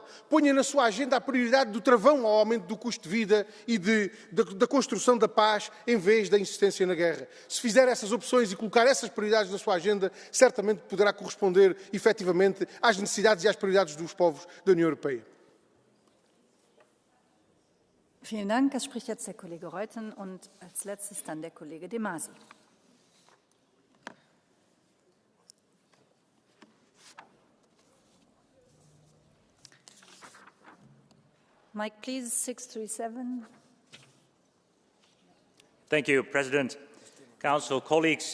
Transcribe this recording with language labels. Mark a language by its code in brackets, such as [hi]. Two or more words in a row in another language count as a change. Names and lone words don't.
[pt] Ponha na sua agenda a prioridade do travão ao aumento do custo de vida e da construção da paz em vez da insistência na guerra. Se fizer essas opções e colocar essas prioridades na sua agenda, certamente poderá corresponder efetivamente às necessidades e às prioridades dos povos da União Europeia. [de] Vielen Dank. Es spricht jetzt der Kollege Reuten und als letztes dann der Kollege De Masi. [en] Mike, please, 637. Thank you, President, Council, colleagues.